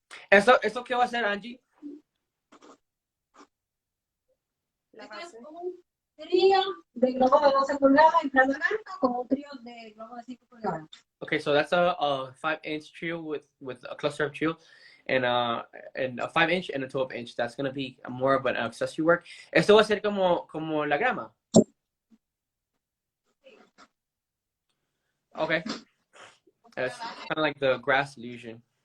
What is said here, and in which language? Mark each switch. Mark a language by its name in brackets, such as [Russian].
[Spanish] ¿Esto qué va a hacer, Angie? Este es un trío de globo de 12 pulgadas en plano blanco con un trío de globo de 5 pulgadas. [English] Okay, so that's a 5-inch trio with a cluster of trio and a 5-inch and a 12-inch. That's going to be more of an accessory work. [Spanish] Esto va a ser como la grama. Okay. [English] It's kind of like the grass illusion.